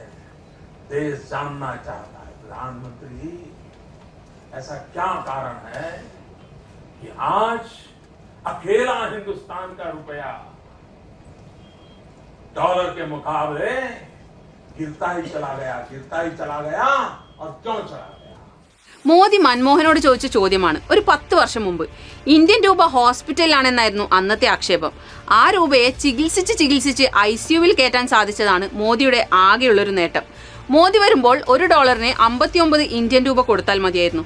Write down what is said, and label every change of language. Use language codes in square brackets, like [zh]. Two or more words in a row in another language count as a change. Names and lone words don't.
[hi] देश जानना चाहता है प्रधानमंत्री जी, ऐसा क्या कारण है कि आज अकेला हिंदुस्तान का रुपया डॉलर के मुकाबले गिरता ही चला गया और क्यों चला गया? [ml] മോദി മൻമോഹനോട് ചോദിച്ച ചോദ്യമാണ്. ഒരു 10 വർഷം മുമ്പ് ഇന്ത്യൻ രൂപ ഹോസ്പിറ്റലിലാണെന്നായിരുന്നു അന്നത്തെ ആക്ഷേപം. ആ രൂപയെ ചികിത്സിച്ച് ICUവിൽ കയറ്റാൻ സാധിച്ചതാണ് മോദിയുടെ ആകെയുള്ളൊരു നേട്ടം. മോദി വരുമ്പോൾ $1 59 ഇന്ത്യൻ രൂപ കൊടുത്താൽ മതിയായിരുന്നു.